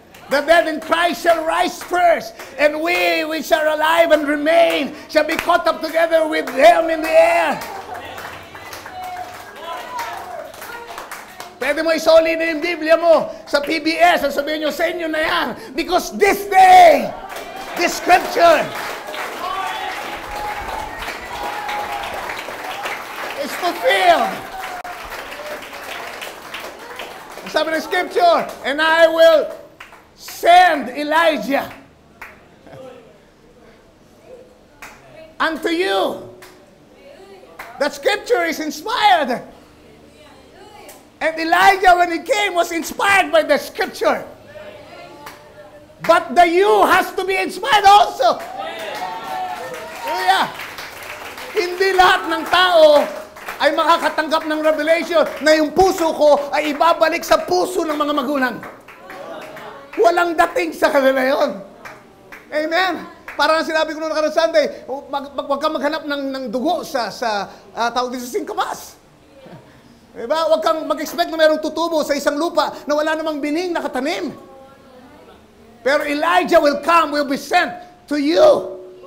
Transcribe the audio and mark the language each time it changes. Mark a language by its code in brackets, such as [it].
[en] The dead in Christ shall rise first, and we which are alive and remain shall be caught up together with them in the air. [tl] Pwede mo isoli na yung Biblia mo sa PBS at sabihin nyo, sa inyo na yan. [en] Because this day, this scripture is fulfilled. [tl] Sabi ng [en] scripture, and I will send Elijah unto you. That scripture is inspired. And Elijah, when he came, was inspired by the scripture. But the you has to be inspired also. Hallelujah. [tl] Hindi lahat ng tao ay makakatanggap ng revelation na yung puso ko ay ibabalik sa puso ng mga magulang. Walang dating sa kanila yun. Amen. Parang sinabi ko noong nakarang Sunday, wag kang maghanap ng dugo sa tawag dito sa singkamas. Diba? Wag kang mag-expect na mayroong tutubo sa isang lupa na wala namang bining nakatanim. [en] Pero Elijah will come, will be sent to you.